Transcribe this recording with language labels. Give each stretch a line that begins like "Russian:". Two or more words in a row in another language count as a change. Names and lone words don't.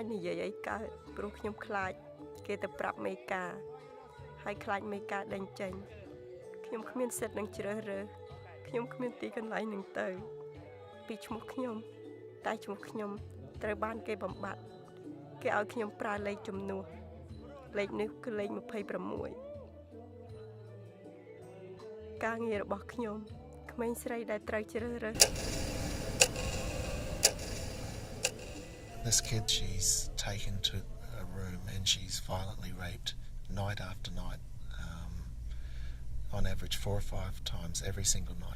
Khmer: និយាយអីកើតព្រោះខ្ញុំខ្លាចគេទៅប្រាប់មេការហើយខ្លាចមេការដេញចេញខ្ញុំគ្មានសិទ្ធិនឹងជ្រើសរើសខ្ញុំគ្មានទីកន្លែងនឹងទៅពីឈ្មោះខ្ញុំតែឈ្មោះខ្ញុំត្រូវបានគេបំបត្តិគេឲ្យខ្ញុំប្រើលេខជំនួសលេខនេះគឺលេខ26ការងាររបស់ខ្ញុំក្មេងស្រីដែលត្រូវជ្រើសរើស
English: This kid, she's taken to a room and she's violently raped night after night. On average 4 or 5 times every single night.